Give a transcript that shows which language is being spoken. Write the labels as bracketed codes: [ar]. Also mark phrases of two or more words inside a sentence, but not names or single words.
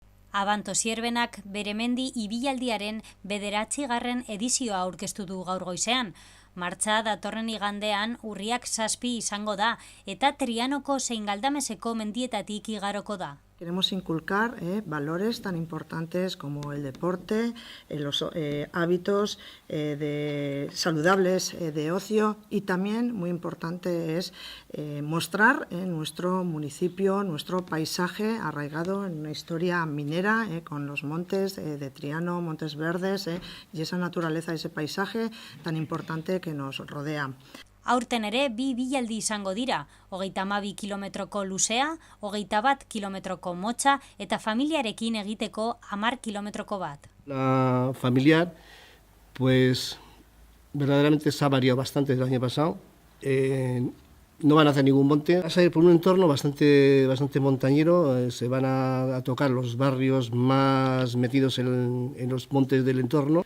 [eu] Abanto Zierbenak Beremendi ibilaldiaren 9. edizioa aurkeztu du gaur goizean. Martxa datorren igandean urriak 7 izango da eta Trianoko zein Galdameseko mendietatik igaroko da. [es] Queremos inculcar valores tan importantes como el deporte, los hábitos saludables de ocio y también muy importante es mostrar nuestro municipio, nuestro paisaje arraigado en una historia minera con los montes de Triano, Montes Verdes y esa naturaleza, ese paisaje tan importante que nos rodea. [eu] Aurten ere 2 ibilaldi izango dira, 32 kilometroko luzea, 21 kilometroko motza eta familiarekin egiteko 10 kilometroko bat. [es] La familiar, pues verdaderamente se ha variado bastante del año pasado. No van a hacer ningún monte, vas a ir por un entorno bastante montañero, se van a tocar los barrios más metidos en los montes del entorno.